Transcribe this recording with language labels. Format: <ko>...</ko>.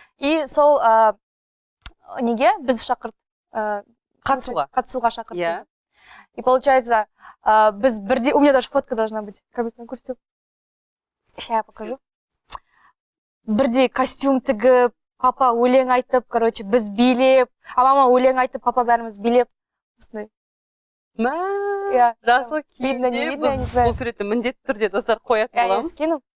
<kk>И сол неге біз шақырды, қатысуға шақырды.</kk> <en>Yeah.</en> <ru>И получается,</ru> <kk>біз бірде,</kk> <ru>у меня даже фотка должна быть, как бы на курсе. Сейчас я покажу.</ru> <kk>Бірде костюм тігіп, папа өлең айтып, короче, біз билеп, мама өлең айтып, папа бәріміз билеп. Жасыл киімде біз бұл суретті міндетті түрде достар қоятын боламыз.</kk> <ru>Я скину.</ru>